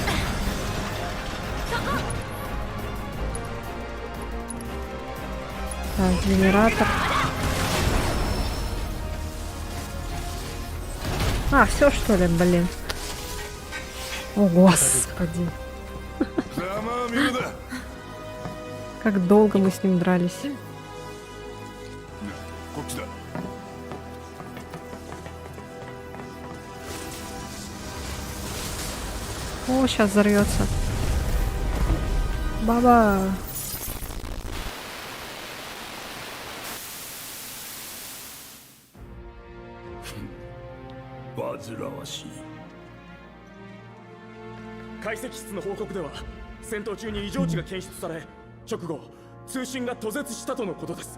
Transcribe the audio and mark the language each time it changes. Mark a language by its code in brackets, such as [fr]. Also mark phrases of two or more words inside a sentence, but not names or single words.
[ru] Так, генератор. А, все что ли, блин. О, господи. [ja] ざまあみるだ。 [ru] Как долго мы с ним дрались. [ja] こっちだ。 [ru] О, сейчас взорвется. Баба. [ja] 煩わしい。解析室の報告では戦闘中に異常値が検出され直後通信が途絶したとのことです。